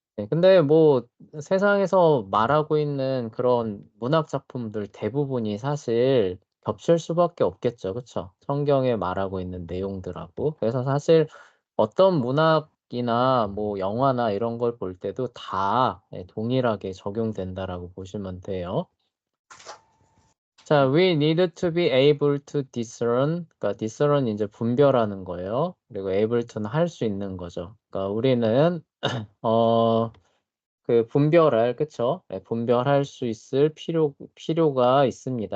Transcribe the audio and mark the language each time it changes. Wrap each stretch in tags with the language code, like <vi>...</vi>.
<ko>근데 뭐 세상에서 말하고 있는 그런 문학 작품들 대부분이 사실 겹칠 수밖에 없겠죠. 그쵸? 성경에 말하고 있는 내용들하고. 그래서 사실 어떤 문학이나 뭐 영화나 이런 걸 볼 때도 다 동일하게 적용된다라고 보시면 돼요. 자,</ko> <en>we need to be able to discern.</en> <ko>그러니까 discern은 이제 분별하는 거예요. 그리고 able to는 할 수 있는 거죠. 그러니까 우리는 분별할, 그쵸? 분별할 수 있을 필요가 있습니다.</ko>